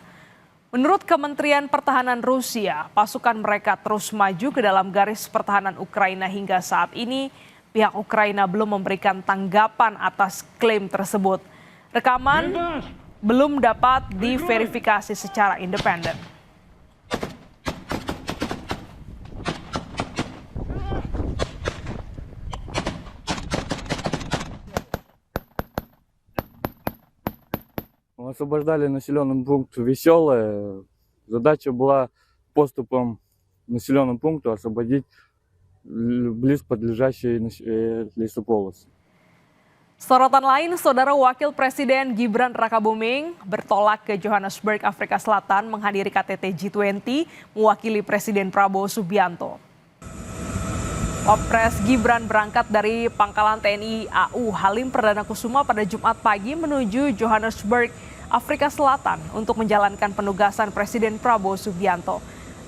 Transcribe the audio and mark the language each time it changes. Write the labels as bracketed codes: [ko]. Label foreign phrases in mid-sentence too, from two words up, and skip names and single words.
[id] Menurut Kementerian Pertahanan Rusia, pasukan mereka terus maju ke dalam garis pertahanan Ukraina hingga saat ini. Pihak Ukraina belum memberikan tanggapan atas klaim tersebut. Rekaman belum dapat diverifikasi secara independen. [ru] Мы освобождали населенный пункт Веселое. Задача была поступом к населенному пункту освободить близ подлежащие лесополосы. [id] Sorotan lain, Saudara Wakil Presiden Gibran Rakabuming bertolak ke Johannesburg, Afrika Selatan menghadiri KTT G20 mewakili Presiden Prabowo Subianto. Wapres Gibran berangkat dari Pangkalan TNI AU Halim Perdana Kusuma pada Jumat pagi menuju Johannesburg, Afrika Selatan untuk menjalankan penugasan Presiden Prabowo Subianto.